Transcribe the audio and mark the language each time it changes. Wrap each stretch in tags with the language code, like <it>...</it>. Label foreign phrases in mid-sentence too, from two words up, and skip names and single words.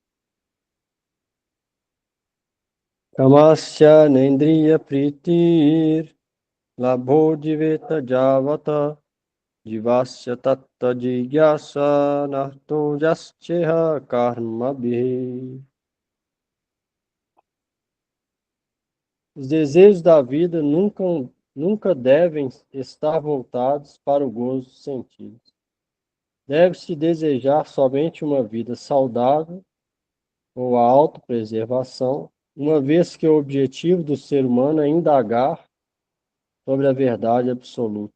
<sa>Kamasya nendriya pritir labho jiveta javata jivasya tatta jigyasa narto jascheha karma bhi.</sa> <pt>Os desejos da vida nunca devem estar voltados para o gozo dos sentidos. Deve-se desejar somente uma vida saudável ou a autopreservação, uma vez que o objetivo do ser humano é indagar sobre a verdade absoluta.</pt>